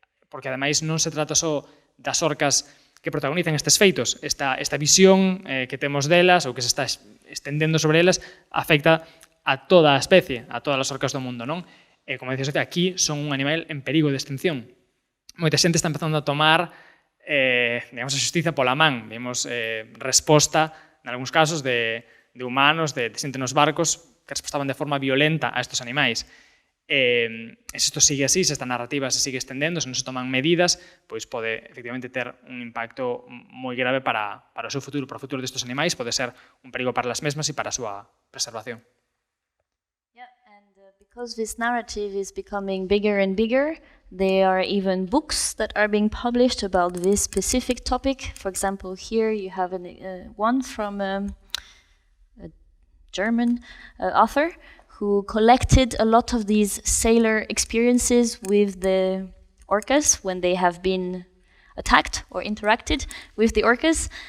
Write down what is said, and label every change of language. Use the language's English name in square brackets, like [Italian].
[Galician] porque ademais non se trata só das orcas que protagonizan estes feitos, esta visión que temos delas ou que se está estendendo sobre elas afecta a toda a especie, a todas as orcas do mundo, non? Como decía Sofía, aquí son un animal en perigo de extinción. Moita xente está empezando a tomar digamos, a xustiza pola man. Vimos resposta, en algúns casos, de humanos, de xente nos barcos, que respostaban de forma violenta a estes animais. Se isto sigue así, se esta narrativa se sigue estendendo, se non se toman medidas, pois pode efectivamente ter un impacto moi grave para o seu futuro, para o futuro destes animais, pode ser un perigo para as mesmas e para a súa preservación. [English] Because this narrative is becoming bigger and bigger, there are even books that are being published about this specific topic. For example, here you have one from a German author who collected a lot of these sailor experiences with the orcas when they have been attacked or interacted with the orcas.